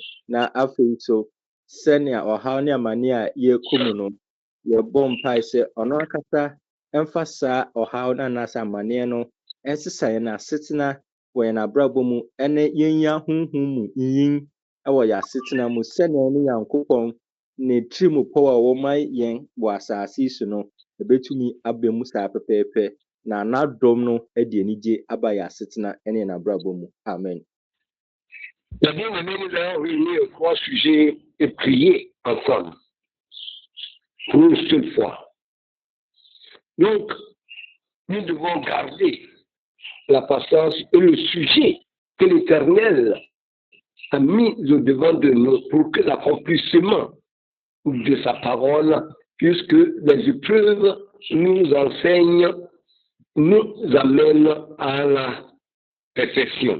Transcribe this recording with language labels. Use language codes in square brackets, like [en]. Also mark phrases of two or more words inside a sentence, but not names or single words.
[ak] Na afei so sɛnea ɔhaw ne amanneɛ a yɛrekɔ mu no, yɛbɔ mpae sɛ ɔno akasa ɛmfa saa ɔhaw no anaasɛ amanneɛ no ɛnsesa yɛn asetena wɔ yɛn abrabɔ mu ɛne yɛnya honhom mu nyin ɛwɔ yɛn asetena mu, sɛnea ne Nyankopɔn ne tirimupɔ a wɔma yɛn wɔ asase yi so no ɛbɛtumi aba mu saa pɛpɛɛpɛ, na n'adɔm no ɛde anigye aba yɛn asetena ɛne yɛn abrabɔ mu. Amen. [fr] La bien-aimée, nous allons réunir 3 sujets et prier ensemble pour une seule fois. Donc, nous devons garder la patience et le sujet que l'Éternel a mis au devant de nous pour que l'accomplissement de sa parole, puisque les épreuves nous enseignent, nous amènent à la perfection.